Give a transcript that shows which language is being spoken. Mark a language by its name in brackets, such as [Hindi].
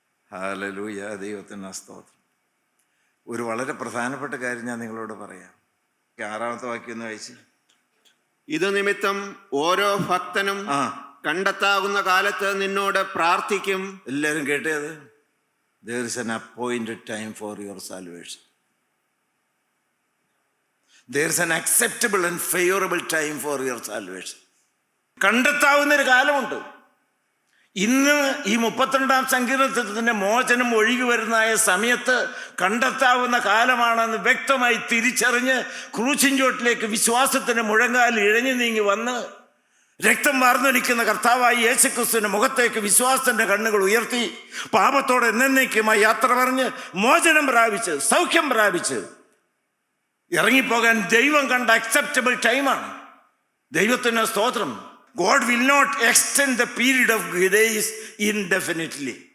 [Malayalam] Hallelujah, ദൈവത്തിന് സ്തോത്രം. ഒരു വളരെ പ്രധാനപ്പെട്ട കാര്യം ഞാൻ നിങ്ങളോട് പറയാം. 6-ാമത്തെ വാക്യം ഒന്ന് വായിച്ച്. ഇത് നിമിത്തം ഓരോ ഭക്തനും കണ്ടെത്താവുന്ന കാലത്ത് നിന്നോട് പ്രാർത്ഥിക്കും. എല്ലാവരും കേട്ടത്? [English] There is an appointed time for your salvation. There is an acceptable and favorable time for your salvation. [Malayalam] കണ്ടെത്താവുന്നൊരു കാലമുണ്ട്. ഇന്ന് ഈ 32-ാം സങ്കീർത്തനത്തിന്റെ മോചനം ഒഴുകി വരുന്നതായ സമയത്ത് കണ്ടെത്താവുന്ന കാലമാണെന്ന് വ്യക്തമായി തിരിച്ചറിഞ്ഞ് ക്രൂശിൻ ചോട്ടിലേക്ക് വിശ്വാസത്തിന്റെ മുഴങ്കാൽ ഇഴഞ്ഞു നീങ്ങി വന്ന് രക്തം വാർന്നൊലിക്കുന്ന കർത്താവായി യേശുക്രിസ്തുവിന്റെ മുഖത്തേക്ക് വിശ്വാസത്തിന്റെ കണ്ണുകൾ ഉയർത്തി പാപത്തോടെ എന്നേക്കുമായി യാത്ര പറഞ്ഞ് മോചനം പ്രാപിച്ച് സൗഖ്യം പ്രാപിച്ച് ഇറങ്ങിപ്പോകാൻ ദൈവം കണ്ട [English] Acceptable ടൈമാണ്. [Malayalam] ദൈവത്തിന് സ്തോത്രം. [English] God will not extend the period of grace indefinitely.